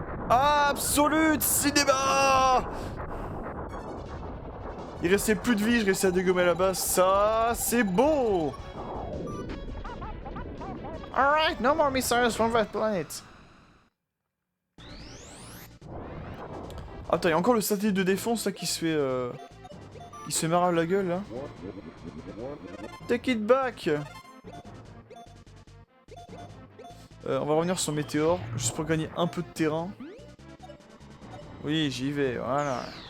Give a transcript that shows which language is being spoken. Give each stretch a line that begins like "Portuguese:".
English: Absolute cinéma!
French: Il restait plus de vie, je réussis à dégommer la base. Ça, c'est beau!
English: Alright, no more missiles from that planet.
French: Attends, il y a encore le satellite de défense là qui se fait... Il se marre la gueule là.
English: Take it back!
French: On va revenir sur Météore, juste pour gagner un peu de terrain. Oui, j'y vais, voilà.